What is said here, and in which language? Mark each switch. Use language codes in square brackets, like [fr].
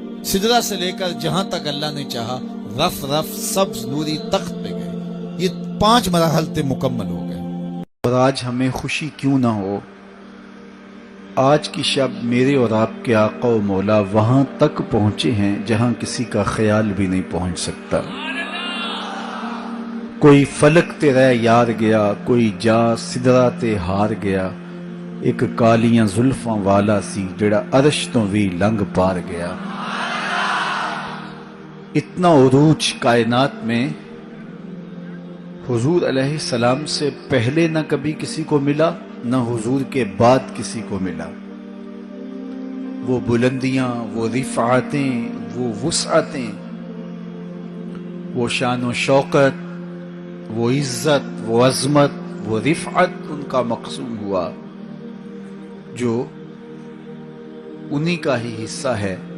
[ur] سدرہ سے لے کر جہاں تک اللہ نے چاہا رف رف سبز نوری تخت پہ گئے. یہ 5 مراحل مکمل ہو گئے. اور آج ہمیں خوشی کیوں نہ ہو، آج کی شب میرے اور آپ کے آقا و مولا وہاں تک پہنچے ہیں جہاں کسی کا خیال بھی نہیں پہنچ سکتا. [pa] کوئی فلک تے رہ یار گیا، کوئی جا سدرہ تے ہار گیا، ایک کالیاں زلفاں والا سی جڑا عرش تو بھی لنگ پار گیا. [ur] اتنا عروج کائنات میں حضور علیہ السلام سے پہلے نہ کبھی کسی کو ملا، نہ حضور کے بعد کسی کو ملا. وہ بلندیاں، وہ رفعتیں، وہ وسعتیں، وہ شان و شوکت، وہ عزت، وہ عظمت، وہ رفعت ان کا مقصود ہوا جو انہی کا ہی حصہ ہے.